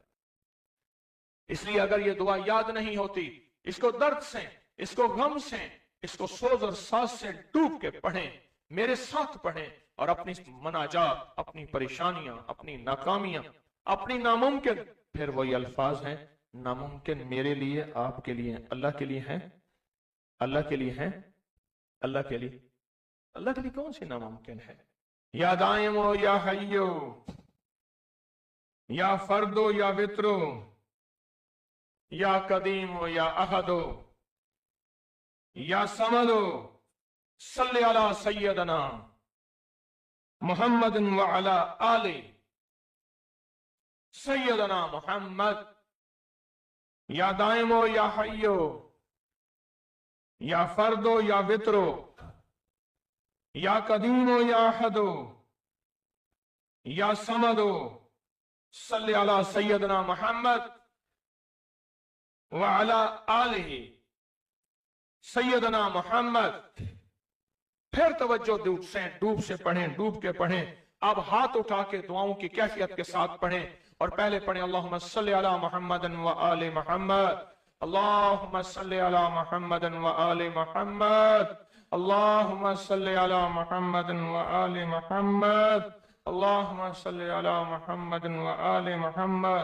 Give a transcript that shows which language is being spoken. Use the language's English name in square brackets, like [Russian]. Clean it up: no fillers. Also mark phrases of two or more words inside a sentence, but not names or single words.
[Urdu] اس لیے اگر یہ دعا یاد نہیں ہوتی، اس کو درد سے، اس کو غم سے، اس کو سوز اور ساز سے ڈوب کے پڑھیں، میرے ساتھ پڑھیں، اور اپنی مناجات، اپنی پریشانیاں، اپنی ناکامیاں، اپنی ناممکن، پھر وہی الفاظ ہیں، ناممکن میرے لیے، آپ کے لیے، اللہ کے لیے ہیں، اللہ کے لیے ہیں، اللہ کے لیے، اللہ کے لیے کون سی ناممکن ہے? [Arabic] يا دائم يا حي، يا فرد يا وتر، يا قديم يا أحد، يا صمد, صل على سيدنا محمد وعلى آل سيدنا محمد. يا دائم يا حي، يا فرد يا وتر، يا قديم يا أحد، يا صمد, صلی علی سیدنا محمد وعلی آلہ سیدنا محمد. [Urdu] پھر توجہ ڈوب سے پڑھیں، ڈوب کے پڑھیں. اب ہاتھ اٹھا کے دعاؤں کی کیفیت کے ساتھ پڑھیں، اور پہلے پڑھیں [Arabic] اللہم صلی علی محمد وآل محمد، اللہم صلی علی محمد وآل محمد، اللہم صلی علی محمد وآل محمد، اللہم صلی علی محمد وآل محمد.